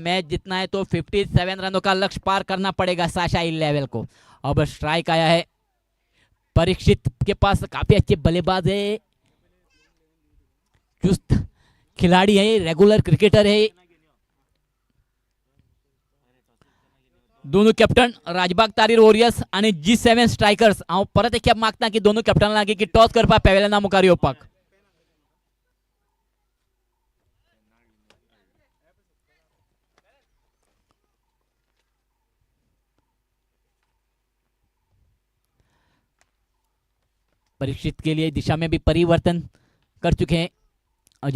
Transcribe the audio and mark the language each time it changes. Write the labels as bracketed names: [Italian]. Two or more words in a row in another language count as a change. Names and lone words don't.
[Hindi] मैच जितना है तो 57 रनों का लक्ष्य पार करना पड़ेगा साशा लेवल को। अब स्ट्राइक आया है, परीक्षित के पास काफी अच्छे बल्लेबाज है, चुस्त खिलाड़ी है, रेगुलर क्रिकेटर है। [Konkani] दोनों कॅप्टन राजबाग तारीर वॉरियर्स आणि G7 स्ट्रायकर्स हांव परत एक खेप मागता की दोनों कॅप्टन लागी की टॉस करपाक पॅवेलियना मुखार येवपाक। [Hindi] परीक्षित के लिए दिशा में भी परिवर्तन कर चुके हैं अजीत।